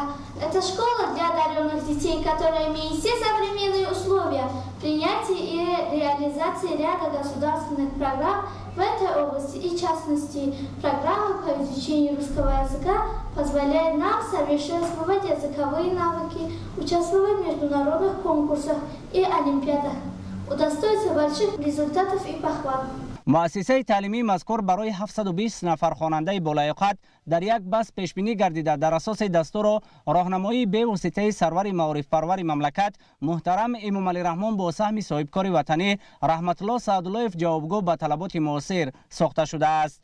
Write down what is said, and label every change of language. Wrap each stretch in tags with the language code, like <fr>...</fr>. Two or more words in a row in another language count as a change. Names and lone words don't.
<ru>Это школа для одаренных детей, которая имеет все современные условия принятия и реализации ряда государственных программ в этой области. И в частности, программа по изучению русского языка позволяет нам совершенствовать языковые навыки, участвовать в международных конкурсах и олимпиадах, удостоиться больших результатов и похвал.</ru> <fa>مؤسسه تعلیمی مذکور برای 720 نفر خواننده بالایقت در یک بس پیشبینی گردیده در اساس دستور و راهنمایی به واسطه سرور معارف پرور مملکت محترم امامعلی رحمان با سهم صاحبکار وطنی رحمت الله سعداللهیف جوابگو به طلبات معاصر ساخته شده است.</fa>